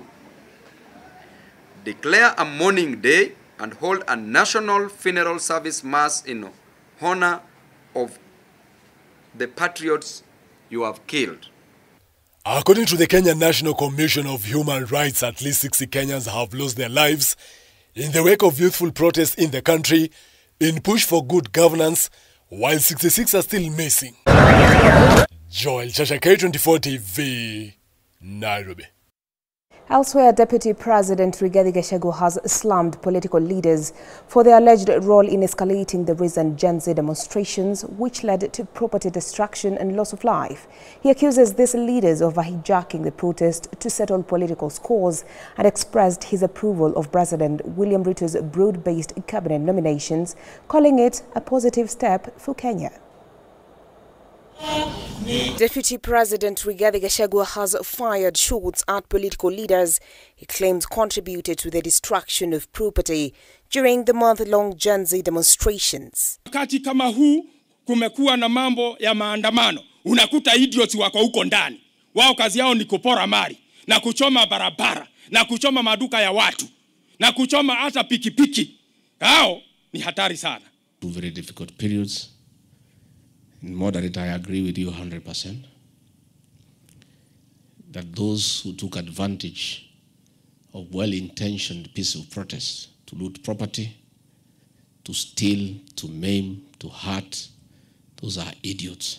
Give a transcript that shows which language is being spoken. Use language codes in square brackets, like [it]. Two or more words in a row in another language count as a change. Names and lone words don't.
[en] Declare a mourning day and hold a national funeral service mass in honor of the patriots you have killed. According to the Kenya National Commission of Human Rights, at least 60 Kenyans have lost their lives in the wake of youthful protests in the country in push for good governance, while 66 are still missing. Joel Chasha, K24 TV, Nairobi. Elsewhere, Deputy President Rigathi Gachagua has slammed political leaders for their alleged role in escalating the recent Gen Z demonstrations, which led to property destruction and loss of life. He accuses these leaders of hijacking the protest to settle political scores and expressed his approval of President William Ruto's broad-based cabinet nominations, calling it a positive step for Kenya. Deputy President Rigathi Gachagua has fired shots at political leaders he claims contributed to the destruction of property during the month-long Gen Z demonstrations. [sw] Wakati kama huu kumekuwa na mambo ya maandamano, unakuta idiots wako huko ndani. Wao kazi yao ni kupora mali na kuchoma barabara na kuchoma maduka ya watu na kuchoma hata pikipiki. Hao ni hatari sana. [en] Two very difficult periods. In moderate, I agree with you 100%. That those who took advantage of well-intentioned peaceful protests to loot property, to steal, to maim, to hurt, those are idiots.